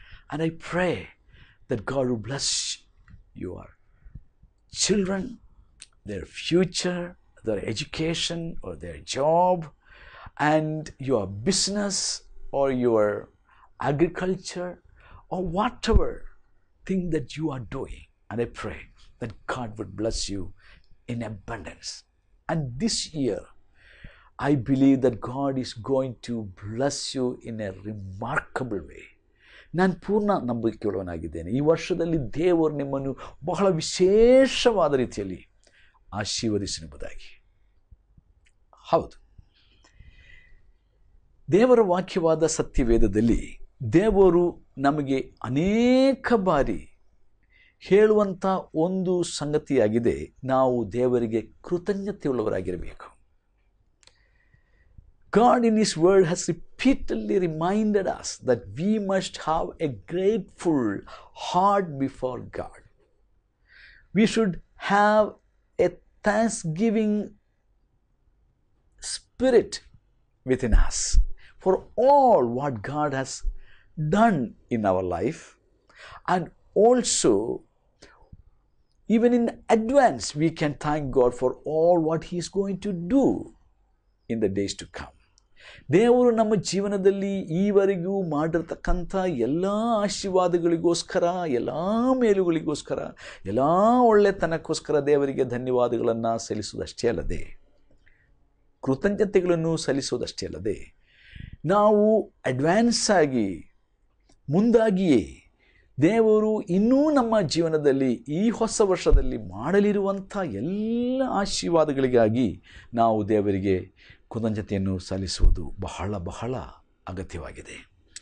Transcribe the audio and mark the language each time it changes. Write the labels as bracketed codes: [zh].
[en] And I pray that God will bless your children, their future, their education or their job, and your business or your agriculture or whatever thing that you are doing. And I pray that God would bless you in abundance. And this year, I believe that God is going to bless you in a remarkable way. [kn] ನಾನು ಪೂರ್ಣ ನಂಬಿಕೆಯುಳ್ಳವನಾಗಿದ್ದೇನೆ. ಈ ವರ್ಷದಲ್ಲಿ ದೇವರು ನಿಮ್ಮನ್ನು ಬಹಳ ವಿಶೇಷವಾದ ರೀತಿಯಲ್ಲಿ ಆಶೀರ್ವದಿಸೆಂಬುದಾಗಿ. ಹೌದು, ದೇವರ ವಾಕ್ಯವಾದ ಸತ್ಯವೇದದಲ್ಲಿ ದೇವರು ನಮಗೆ ಅನೇಕ ಬಾರಿ ಹೇಳುವಂಥ ಒಂದು ಸಂಗತಿಯಾಗಿದೆ, ನಾವು ದೇವರಿಗೆ ಕೃತಜ್ಞತೆಯುಳ್ಳವರಾಗಿರಬೇಕು. [en] God in His word has repeatedly reminded us that we must have a grateful heart before God. We should have a thanksgiving spirit within us for all what God has done in our life, and also even in advance we can thank God for all what He is going to do in the days to come. [kn] ದೇವರು ನಮ್ಮ ಜೀವನದಲ್ಲಿ ಈವರೆಗೂ ಮಾಡಿರ್ತಕ್ಕಂಥ ಎಲ್ಲ ಆಶೀರ್ವಾದಗಳಿಗೋಸ್ಕರ, ಎಲ್ಲ ಮೇಲುಗಳಿಗೋಸ್ಕರ, ಎಲ್ಲ ಒಳ್ಳೆತನಕ್ಕೋಸ್ಕರ ದೇವರಿಗೆ ಧನ್ಯವಾದಗಳನ್ನು ಸಲ್ಲಿಸುವುದಷ್ಟೇ ಅಲ್ಲದೆ, ಕೃತಜ್ಞತೆಗಳನ್ನು ಸಲ್ಲಿಸುವುದಷ್ಟೇ ಅಲ್ಲದೆ, ನಾವು ಅಡ್ವಾನ್ಸ್ ಆಗಿ ಮುಂದಾಗಿಯೇ ದೇವರು ಇನ್ನೂ ನಮ್ಮ ಜೀವನದಲ್ಲಿ ಈ ಹೊಸ ವರ್ಷದಲ್ಲಿ ಮಾಡಲಿರುವಂಥ ಎಲ್ಲ ಆಶೀರ್ವಾದಗಳಿಗಾಗಿ ನಾವು ದೇವರಿಗೆ ಕೃತಜ್ಞತೆಯನ್ನು ಸಲ್ಲಿಸುವುದು ಬಹಳ ಬಹಳ ಅಗತ್ಯವಾಗಿದೆ.